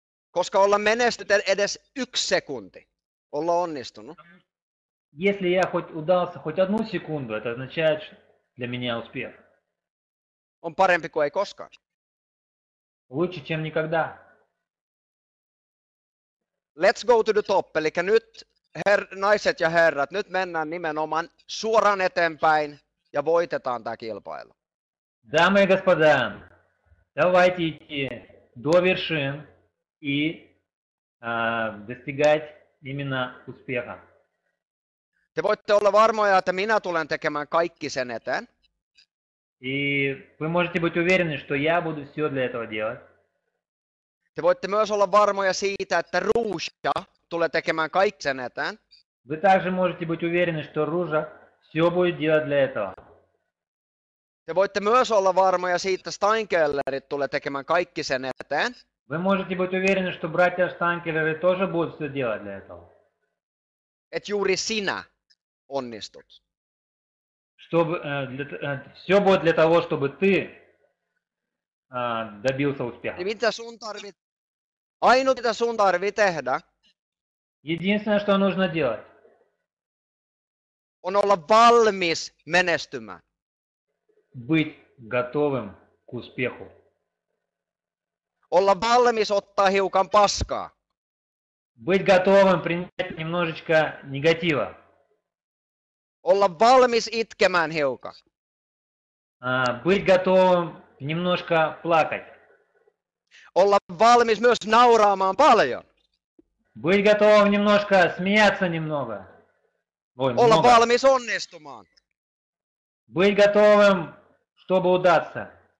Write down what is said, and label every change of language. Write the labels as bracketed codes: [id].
[fi] Koska olla menestynyt edes 1 sekunti, olla onnistunut, [ru] Если я хоть удался хоть одну секунду, это означает для меня успех. [fi] on parempi kuin ei koskaan. [ru] Лучше, чем никогда. [en] Let's go to the top, [fi] eli nyt naiset ja herrat, nyt mennään nimenomaan suoraan eteenpäin ja voitetaan tämä kilpailu. [ru] Дамы и господа, давайте идти до вершин и достигать именно успеха. [fi] Te voitte olla varmoja, että minä tulen tekemään kaikki sen eteen. [ru] И вы можете быть уверены, что я буду все для этого делать. [fi] Te voitte myös olla varmoja siitä, että Ruusha tulee tekemään kaikki sen eteen. [ru] Вы также можете быть уверены, что Ружа все будет делать для этого. [fi] Te voitte myös olla varmoja siitä, että Steinkellerit tulee tekemään kaikki sen eteen. [ru] Вы можете быть уверены, что братья Штанкелеры тоже будут все делать для этого. [fi] Että juuri sinä onnistut. [ru] Чтобы, все будет для того, чтобы ты добился успеха. [fi] Eli mitä sun tarvit? Ainut mitä sun tarvii tehdä [ru] Единственное, что нужно делать, [fi] on olla valmis menestymään. [ru] быть готовым к успеху. [fi] Olla valmis ottaa hiukan paskaa. [ru] Быть готовым принять немножечко негатива. [fi] Olla valmis itkemään hiukan. [ru] Быть готовым немножко плакать. [fi] Olla valmis myös nauraamaan paljon. [ru] Быть готовым немножко смеяться немного. Ой, [fi] Olla [ru] много. [fi] valmis onnistumaan. [ru] Быть готовым, чтобы удаться.